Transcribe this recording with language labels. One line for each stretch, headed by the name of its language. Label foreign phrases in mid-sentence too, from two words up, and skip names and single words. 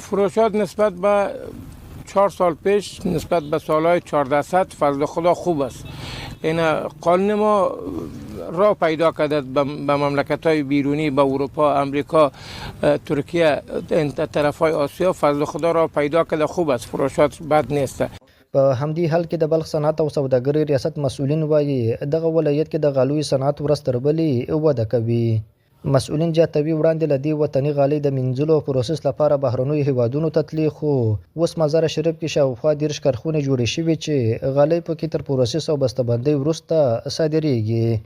Persian: فروشات نسبت به 4 سال پیش نسبت به سالهای 1400 فضل خدا خوب است. این قانون ما راه پیدا کرده به مملکت‌های بیرونی، به اروپا، امریکا، ترکیه، این طرف‌های آسیا فضل خدا راه پیدا کرده خوب است. فروشات بد نیست.
Pashto: په همدې حال کې د بلخ صنعت او سوداګرۍ ریاست مسؤلین وایي دغه ولایت کې د غالیو صنعت ورځ تر بلې وده کوي. مسؤلین زیاتوي وړاندې له دې وطني غالۍ د مینځلو او پروسس لپاره بهرنیو هیوادونو ته تللی، خو اوس مزار شریف کې شاوخوا 10 کارخونې جوړې شوي چې غالۍ پکې تر پروسس او بسته‌بندۍ وروسته صادریږي.